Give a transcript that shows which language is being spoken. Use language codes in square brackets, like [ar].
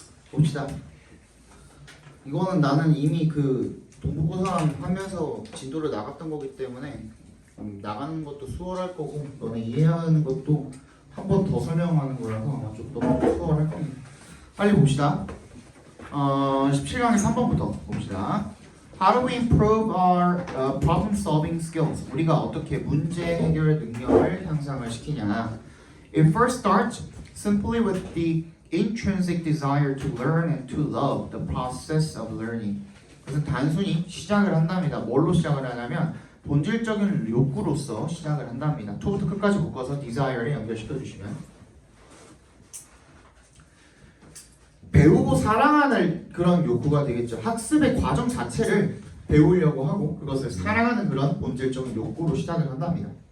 [ko] 봅시다. 이거는 나는 이미 그 동북고사랑 하면서 진도를 나갔던 거기 때문에 나가는 것도 수월할 거고 너네 이해하는 것도 한 번 더 설명하는 거라서 아마 좀 더 수월할 겁니다. 빨리 봅시다. 17강의 3번부터 봅시다. [en] How do we improve our problem solving skills? [ko] 우리가 어떻게 문제 해결 능력을 향상을 시키냐? [en] It first starts simply with the intrinsic desire to learn and to love the process of learning. [ko] 그래서 단순히 시작을 한답니다. 뭘로 시작을 하냐면 본질적인 욕구로서 시작을 한답니다. 토부터 끝까지 묶어서 desire를 연결시켜 주시면 배우고 사랑하는 그런 욕구가 되겠죠. 학습의 과정 자체를 배우려고 하고 그것을 사랑하는 그런 본질적인 욕구로 시작을 한답니다.